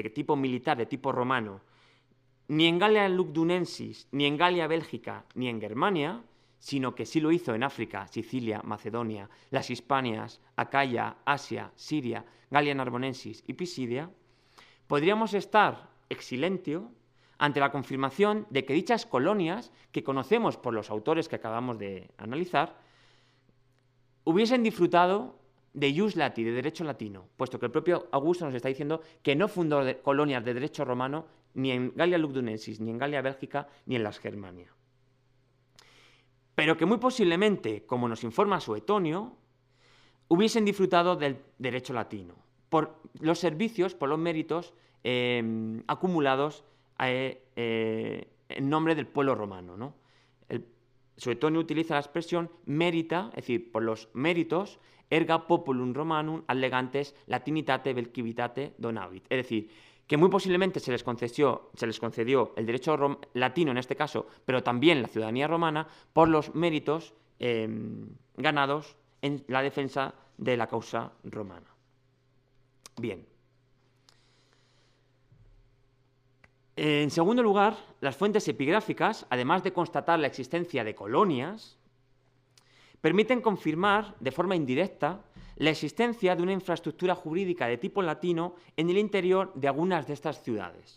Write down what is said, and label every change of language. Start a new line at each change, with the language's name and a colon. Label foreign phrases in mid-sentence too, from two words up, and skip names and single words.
Spanish: tipo militar, de tipo romano, ni en Galia Lugdunensis, ni en Galia Bélgica, ni en Germania, sino que sí lo hizo en África, Sicilia, Macedonia, las Hispanias, Acaya, Asia, Siria, Galia Narbonensis y Pisidia, podríamos estar
Latin: ex silentio
Spanish: ante la confirmación de que dichas colonias, que conocemos por los autores que acabamos de analizar, hubiesen disfrutado de
Latin: ius lati,
Spanish: de derecho latino, puesto que el propio Augusto nos está diciendo que no fundó colonias de derecho romano ni en Galia Lugdunensis, ni en Galia Bélgica, ni en las Germania. Pero que muy posiblemente, como nos informa Suetonio, hubiesen disfrutado del derecho latino, por los servicios, por los méritos acumulados en nombre del pueblo romano, ¿no? Suetonio utiliza la expresión merita, es decir, por los méritos,
Latin: erga populum romanum allegantes latinitate vel civitate donavit.
Spanish: Es decir, que muy posiblemente se les concedió el derecho latino en este caso, pero también la ciudadanía romana, por los méritos ganados en la defensa de la causa romana. Bien. En segundo lugar, las fuentes epigráficas, además de constatar la existencia de colonias, permiten confirmar de forma indirecta la existencia de una infraestructura jurídica de tipo latino en el interior de algunas de estas ciudades.